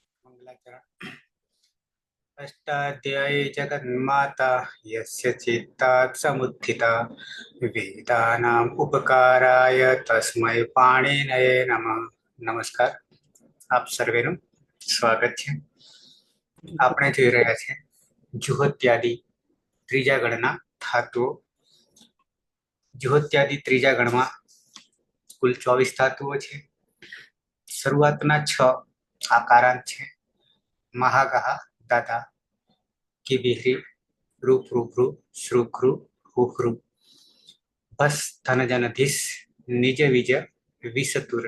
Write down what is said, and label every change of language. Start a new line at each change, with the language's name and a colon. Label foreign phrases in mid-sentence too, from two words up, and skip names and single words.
Sanskrit: मंगलाचरण। अष्टाध्यायी जगन्माता यस्य चित्तात् समुत्थिता वेदानाम् उपकाराय तस्मै पाणिनये नमः।
Gujarati: नमस्कार, આપ સર્વેનું સ્વાગત છે. આપણે જોઈ રહ્યા છે જુહોત્યાદિ ત્રીજા ગણના ધાતુઓ. જુહોત્યાદિ ત્રીજા ગણમાં કુલ 24 ધાતુઓ છે. શરૂઆતના 6 આકારાંત છે: મહાગહ, દાદા, કિબિહ્રી, રૂપૃભૃ, શ્રુઘ્રુ, હુહ્રુ, ભસ, ધનજનધીસ, નિજ વિજ, વિસતુર.